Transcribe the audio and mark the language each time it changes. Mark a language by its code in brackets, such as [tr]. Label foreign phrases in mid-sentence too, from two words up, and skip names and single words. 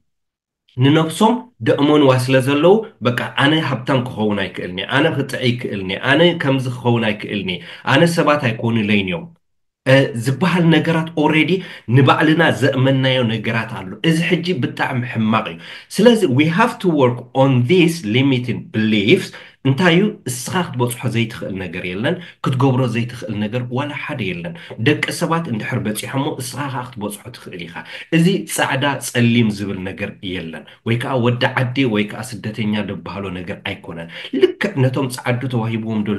[ti] ንነብሶም ደእመንዋ ስለ ዘለዉ በቃ ኣነ ሃብታም ክኸውን ኣይክእልኒ ኣነ ክጥዕ ይክእልኒ ኣነ ከምዚ ክኸውን ኣይክእልኒ ኣነ ሰባት ኣይኮኑለይን እዮም ዝበሃል ነገራት ኦልሬዲ ንባዕልና ዘእመናዮ ነገራት ኣሎ እዚ ሕጂ ብጣዕሚ ሕማቕ እዩ ስለዚ [en] we have to work on these limiting beliefs [ti] እንታይ እዩ እስኻ ክትበፅሖ ዘይትኽእል ነገር የለን ክትገብሮ ዘይትኽእል ነገር ዋላ ሓደ የለን ደቂ ሰባት እንድሕር በፂሖሞ እስኻ ክትበፅሖ ትኽእል ኢኻ እዚ ፃዕዳ ፀሊም ዝብል ነገር የለን ወይ ከዓ ወዲ ዓዲ ወይ ከዓ ስደተኛ ዝበሃሎ ነገር ኣይኮነን ልክዕ ነቶም ፃዓዱ ተዋሂቦም ደሎ